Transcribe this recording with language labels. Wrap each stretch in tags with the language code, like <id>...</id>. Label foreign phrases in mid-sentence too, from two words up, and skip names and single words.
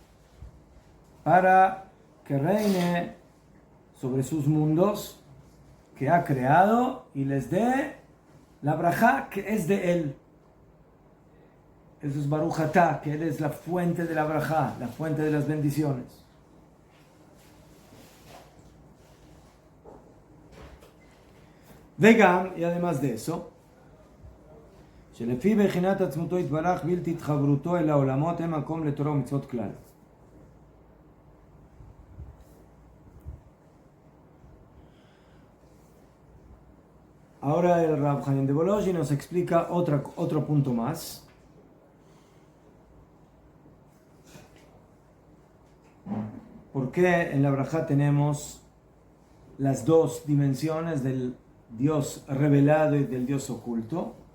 <es>para que reine sobre sus mundos que ha creado y les dé la brajá que es de él. Eso es</es> <he>ברוך אתה,</he> <es>que él es la fuente de la brajá, la fuente de las bendiciones. וגם, y además de eso,</es> <he>שלפי בחינת עצמותו יתברך בלתי התחברותו אל העולמות הם מקום לתורה ומצוות כלל.</he> <es>Ahora el Rav Hanan de Volozhin nos explica otro punto más. ¿Por qué en la brajá tenemos las dos dimensiones del Dios revelado y del Dios oculto?</es>